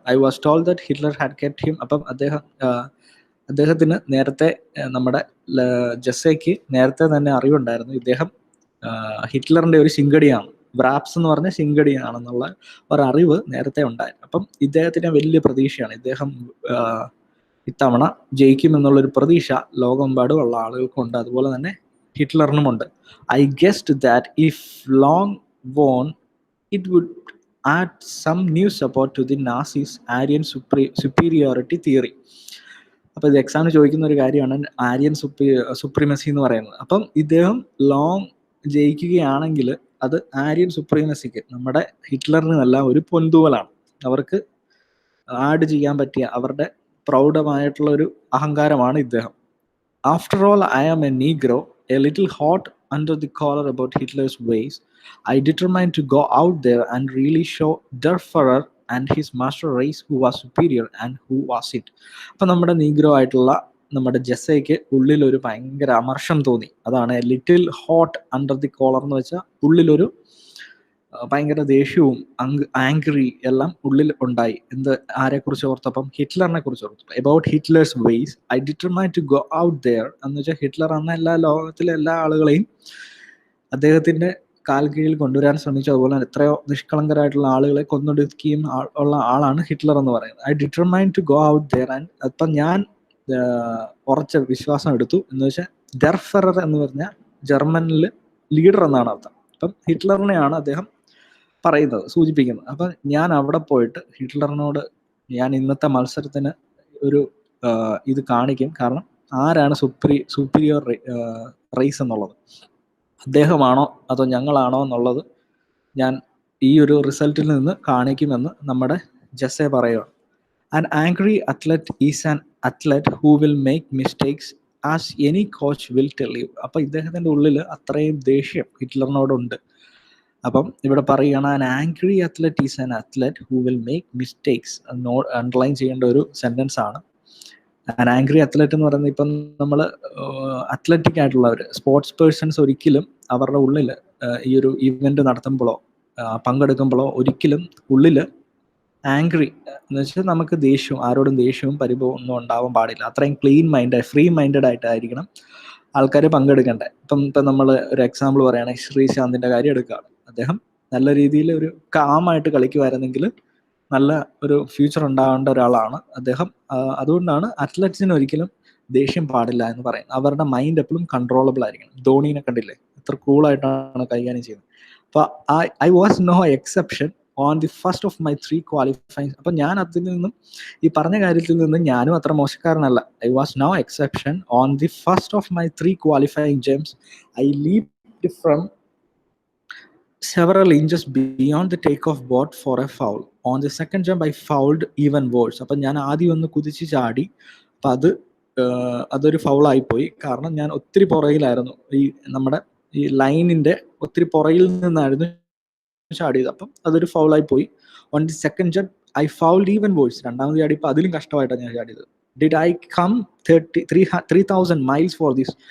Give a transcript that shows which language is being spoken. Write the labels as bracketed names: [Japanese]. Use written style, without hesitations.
[English] I was told that Hitler had kept him. [Malayalam] അപ്പം അദ്ദേഹത്തിന് നേരത്തെ നമ്മുടെ ജെസ്സയ്ക്ക് നേരത്തെ തന്നെ അറിവുണ്ടായിരുന്നു, ഇദ്ദേഹം ഹിറ്റ്ലറിന്റെ ഒരു ശിങ്കടിയാണ്, വ്രാപ്സ് എന്ന് പറഞ്ഞ ശിങ്കടിയാണെന്നുള്ള ഒരറിവ് നേരത്തെ ഉണ്ടായിരുന്നു. അപ്പം ഇദ്ദേഹത്തിന് വലിയ പ്രതീക്ഷയാണ്, ഇദ്ദേഹം ഇത്തവണ ജയിക്കുമെന്നുള്ളൊരു പ്രതീക്ഷ ലോകമെമ്പാടും ഉള്ള ആളുകൾക്കുണ്ട്, അതുപോലെ തന്നെ ഹിറ്റ്ലറിനുമുണ്ട്. [English] I guessed that if Long won, it would add some new support to the Nazis' Aryan superiority theory. [Malayalam] അപ്പോൾ ഇത് എക്സാമിന് ചോദിക്കുന്ന ഒരു കാര്യമാണ് ആര്യൻ സുപ്രീമസി എന്ന് പറയുന്നത്. അപ്പം ഇദ്ദേഹം ലോങ് ജയിക്കുകയാണെങ്കിൽ അത് ആര്യൻ സുപ്രീമസിക്ക്, നമ്മുടെ ഹിറ്റ്ലറിനെല്ലാം ഒരു പൊൻതൂവലാണ്, അവർക്ക് ആഡ് ചെയ്യാൻ പറ്റിയ അവരുടെ പ്രൗഢമായിട്ടുള്ള ഒരു അഹങ്കാരമാണ് ഇദ്ദേഹം. [English] After all, I am a Negro, a little hot under the collar about Hitler's ways, I determined to go out there and really show Der Führer and his master race who was superior and who was it. [Malayalam] അപ്പം നമ്മുടെ negro ആയിട്ടുള്ള നമ്മുടെ ജെസ്സയ്ക്ക് ഉള്ളിലൊരു ഭയങ്കര അമർഷം തോന്നി. അതാണ് [English] little hot under the collar [Malayalam] എന്ന് വെച്ചാൽ ഉള്ളിലൊരു ഭയങ്കര ദേഷ്യവും ആംഗ്രി എല്ലാം ഉള്ളിൽ ഉണ്ടായി. ആരെക്കുറിച്ച് ഓർത്തപ്പം? ഹിറ്റ്ലറിനെ കുറിച്ച് ഓർത്തപ്പം. [English] about Hitler's ways I determined to go out there [Malayalam] എന്ന് വെച്ചാൽ ഹിറ്റ്ലർ അന്ന് ലോകത്തിലെ എല്ലാ ആളുകളെയും അദ്ദേഹത്തിന്റെ കാൽ കീഴിൽ കൊണ്ടുവരാൻ ശ്രമിച്ചു. അതുപോലെ എത്രയോ നിഷ്കളങ്കരായിട്ടുള്ള ആളുകളെ കൊന്നൊടുക്കുകയും ഉള്ള ആളാണ് ഹിറ്റ്ലർ എന്ന് പറയുന്നത്. [English] I determined to go out there and [Malayalam] അപ്പം ഞാൻ ഉറച്ച വിശ്വാസം എടുത്തു എന്ന് വെച്ചാൽ ഡെർ ഫെറർ എന്ന് പറഞ്ഞാൽ ജർമ്മനിൽ ലീഡർ എന്നാണ് അർത്ഥം. അപ്പം ഹിറ്റ്ലറിനെയാണ് അദ്ദേഹം പറയുന്നത്, സൂചിപ്പിക്കുന്നത്. അപ്പം ഞാൻ അവിടെ പോയിട്ട് ഹിറ്റ്ലറിനോട് ഞാൻ ഇന്നത്തെ മത്സരത്തിന് ഒരു ഇത് കാണിക്കും, കാരണം ആരാണ് സുപ്പീരിയർ റേസ് എന്നുള്ളത്, അദ്ദേഹമാണോ അതോ ഞങ്ങളാണോ എന്നുള്ളത് ഞാൻ ഈ ഒരു റിസൾട്ടിൽ നിന്ന് കാണിക്കുമെന്ന് നമ്മുടെ ജെസ്സെ പറയുക. [English] An angry athlete is an athlete who will make mistakes as any coach will tell you. [Malayalam] അപ്പം ഇദ്ദേഹത്തിൻ്റെ ഉള്ളിൽ അത്രയും ദേഷ്യം ഹിറ്റ്ലറിനോടുണ്ട്. അപ്പം ഇവിടെ പറയുകയാണ് [English] an angry athlete is an athlete who will make mistakes. [Malayalam] Underline ചെയ്യേണ്ട ഒരു സെൻറ്റൻസ് ആണ്. [English] an angry athlete [Malayalam] എന്ന് പറയുന്നത് ഇപ്പം നമ്മൾ അത്ലറ്റിക് ആയിട്ടുള്ളവർ, സ്പോർട്സ് പേഴ്സൺസ് ഒരിക്കലും അവരുടെ ഉള്ളിൽ ഈ ഒരു ഇവന്റ് നടത്തുമ്പോഴോ പങ്കെടുക്കുമ്പോഴോ ഒരിക്കലും ഉള്ളിൽ ആംഗ്രി എന്ന് വെച്ചാൽ നമുക്ക് ദേഷ്യവും ആരോടും ദേഷ്യവും പരിഭവം ഒന്നും ഉണ്ടാവാൻ പാടില്ല. അത്രയും ക്ലീൻ മൈൻഡ്, ഫ്രീ മൈൻഡഡ് ആയിട്ടായിരിക്കണം ആൾക്കാർ പങ്കെടുക്കേണ്ടത്. ഇപ്പം നമ്മൾ ഒരു എക്സാമ്പിൾ പറയുകയാണെങ്കിൽ ശ്രീശാന്തിൻ്റെ കാര്യം എടുക്കുകയാണ്. അദ്ദേഹം നല്ല രീതിയിൽ ഒരു കാമായിട്ട് കളിക്കുമായിരുന്നെങ്കിൽ നല്ല ഒരു ഫ്യൂച്ചർ ഉണ്ടാവേണ്ട ഒരാളാണ് അദ്ദേഹം. അതുകൊണ്ടാണ് അത്ലറ്റ്സിന് ഒരിക്കലും ദേഷ്യം പാടില്ല എന്ന് പറയുന്നത്. അവരുടെ മൈൻഡ് എപ്പോഴും കൺട്രോളബിൾ ആയിരിക്കണം. ധോണീനെ കണ്ടില്ലേ, എത്ര കൂളായിട്ടാണ് കൈകാര്യം ചെയ്യുന്നത്. [English] അപ്പോൾ I was no exception on the first of my 3 qualifying. [Malayalam] അപ്പം ഞാൻ അതിൽ നിന്നും ഈ പറഞ്ഞ കാര്യത്തിൽ നിന്നും ഞാനും അത്ര മോശക്കാരനല്ല. [English] I was no exception on the first of my 3 qualifying jumps I leaped from several inches beyond the takeoff board for a foul. On the second jump I fouled even worse. [Malayalam] അപ്പം ഞാൻ ആദ്യം ഒന്ന് കുതിച്ച് ചാടി, അപ്പം അതൊരു ഫൗളായിപ്പോയി. കാരണം ഞാൻ ഒത്തിരി പുറകിലായിരുന്നു, ഈ നമ്മുടെ ഈ ലൈനിൻ്റെ ഒത്തിരി പുറകിൽ നിന്നായിരുന്നു ചാടിയത്. അപ്പം അതൊരു ഫൗളായി പോയി. [English] On the second jump I fouled even worse. [Malayalam] രണ്ടാമത് ചാടിയപ്പോൾ അതിലും കഷ്ടമായിട്ടാണ് ഞാൻ ചാടിയത്. [English] Did I come 3,000 miles for this.